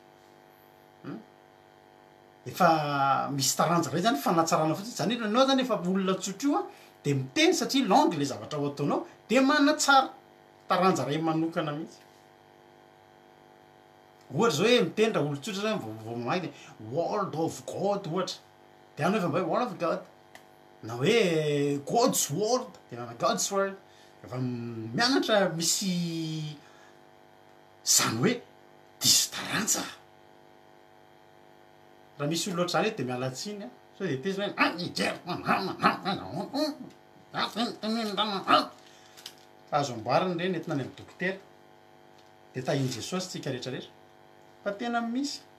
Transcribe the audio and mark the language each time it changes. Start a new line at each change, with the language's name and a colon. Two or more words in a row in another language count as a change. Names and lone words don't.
Malagasy: efa misy taranja ray zany fanatsarana fotsiny zany anao zany efa olona tsotra io de miteny satria langue le zavatra ho ataonao de manatsara taranja ray manokana mihitsy ohatra zao hoe miteny raha olotsotra zany vao mamaky
English: world of God
Malagasy: ohatra de ano efa mba hoe
English: world of God
Malagasy: na hoe
English: God's world
Malagasy: de mana
English: God's world
Malagasy: efa mianatra misy zany hoe diso taranja raha misy olo loatra zany de mialatsiny so de tezy hoe azo amboariny reny entina any amin'ny dokotera de tahiny Jesosy tsika rehetrarehetra fa tena misy